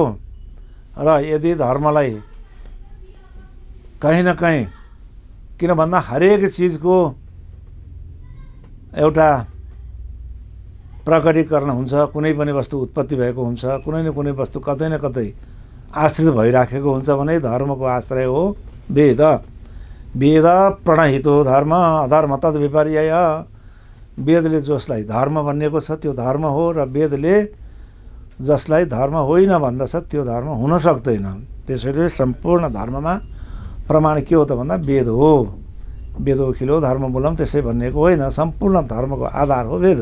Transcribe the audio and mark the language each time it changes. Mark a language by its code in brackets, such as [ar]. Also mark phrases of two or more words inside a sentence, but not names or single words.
[ne] र यदि धर्मलाई कहीँ न कहीँ, किन भन्दा हरेक चिजको एउटा प्रकटीकरण हुन्छ, कुनै पनि वस्तु उत्पत्ति भएको हुन्छ, कुनै न कुनै वस्तु कतै न कतै आश्रित भइराखेको हुन्छ भने धर्मको आश्रय हो वेद। [sa] वेद प्रणहितो धर्म अधर्म तद् विपर्यय। [ne] वेदले जसलाई धर्म भनिएको छ त्यो धर्म हो, र वेदले जसलाई धर्म होइन भन्दछ त्यो धर्म हुन सक्दैन। त्यसैले सम्पूर्ण धर्ममा प्रमाण के हो त भन्दा वेद हो। [sa] वेदोखिलो धर्म मूलम [ne] त्यसै भनिएको होइन, सम्पूर्ण धर्मको आधार हो वेद।